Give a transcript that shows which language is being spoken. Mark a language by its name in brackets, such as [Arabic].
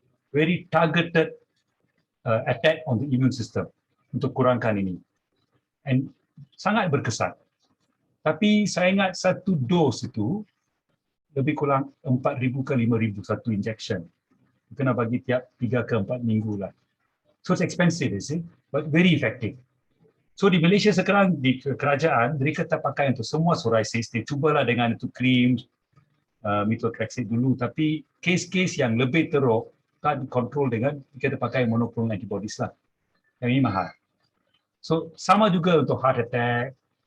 [English] Very targeted attack on the immune system [Malay] untuk kurangkan ini. And sangat berkesan. Tapi saya ingat satu dos itu lebih kurang 4,000 ke 5,000 satu injection. Kena bagi tiap 3 ke 4 minggu lah. [English] So it's expensive, you see, but very effective. [Malay] So di Malaysia sekarang, di kerajaan, mereka tak pakai untuk semua psoriasis. Dia cubalah dengan itu krim, methotrexate dulu. Tapi kes-kes yang lebih teruk, tak dikontrol dengan kita pakai monoclonal antibodies lah. Yang ini mahal. So sama juga untuk heart attack.